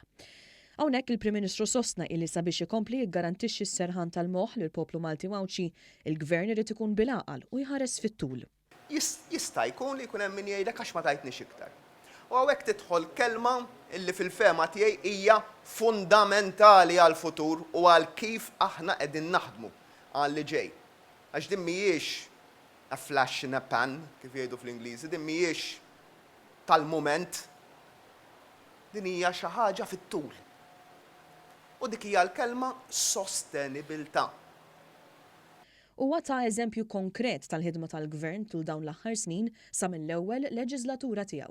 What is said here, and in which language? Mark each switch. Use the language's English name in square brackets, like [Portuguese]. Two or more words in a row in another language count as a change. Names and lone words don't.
[Maltese] Hawnhekk il-Prim Ministru sostna illi sabiex ikompli jigarantixxi s-serħan tal-moħħ lill-poplu Malti Mawċi, il-Gvern irid ikun bil-għaqal u jħares fit-tul. Jista' jkun li jkun hemm min jgħidlek għax ma tajtniex iktar. U hawnhekk tidħol kelma illi fil-fema tiegħi hija fundamentali għall-futur u għal kif aħna qegħdin naħdmu għal li ġej. [English] Għax din mhijiex a flash in a pan, [Maltese] kif jgħidu fl-Ingliżi, din mhijiex tal-mument, din hija xi ħaġa fit-tul. U dik hija l-kelma sostenibilità. Huwa ta' eżempju konkret tal-ħidma tal-Gvern tul dawn l-aħħar snin sa mill-ewwel leġislatura tiegħu.